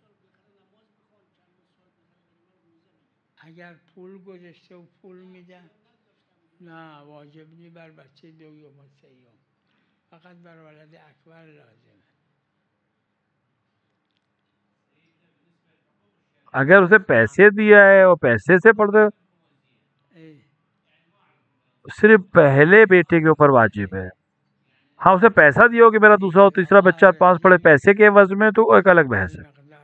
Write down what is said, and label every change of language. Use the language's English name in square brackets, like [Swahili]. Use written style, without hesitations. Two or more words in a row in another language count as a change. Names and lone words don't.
[Persian] اگر پول گذاشته و پول میدن نه واجب نی بر بچه دوم و سیام، فقط بر ولد اکبر لازمه. [Urdu] اگر اسے پیسے دیا ہے اور پیسے سے پڑھتے، صرف پہلے بیٹے کے اوپر واجب ہے. ہاں اسے پیسہ دیا ہو کہ میرا دوسرا اور تیسرا بچہ 5 پڑھے پیسے کے عوض میں، تو ایک الگ بحث ہے.